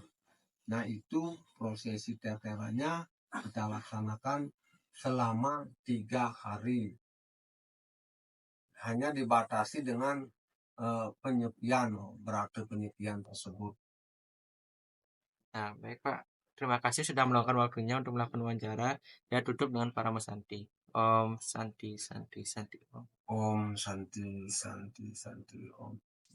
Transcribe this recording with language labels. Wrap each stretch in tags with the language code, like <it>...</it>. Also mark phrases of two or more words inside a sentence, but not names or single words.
<id>Nah itu prosesi teterannya kita laksanakan selama 3 hari. Hanya dibatasi dengan penyepian, berarti penyepian tersebut. Nah, baik Pak. Terima kasih sudah meluangkan waktunya untuk melakukan wawancara. Ya, tutup dengan para Santi.</id> <sa>Om Santi Santi Santi Om. Om Santi Santi Santi Om.</sa>